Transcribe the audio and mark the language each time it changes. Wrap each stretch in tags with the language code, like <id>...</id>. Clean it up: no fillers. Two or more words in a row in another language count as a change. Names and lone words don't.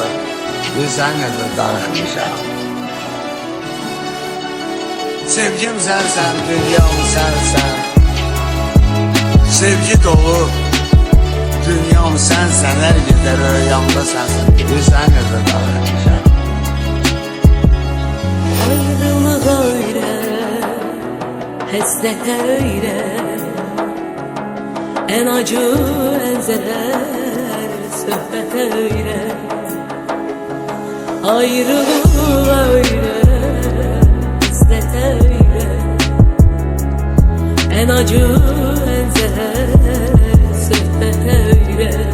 <az>Bir sən gözü dağılmışam. Sevgim sensen, dünyam sensen. Sevgi dolu dünyam Dünyam sensən, hər gecə rüyamda sənsən. Bilirsən necə darıxmışam.</az> <tr>Ayrılık öyle, hasret öyle, en acı en zehir sohbet öyle. Ayrılık öyle, hasret öyle, en acı en zehir sohbet öyle.</tr>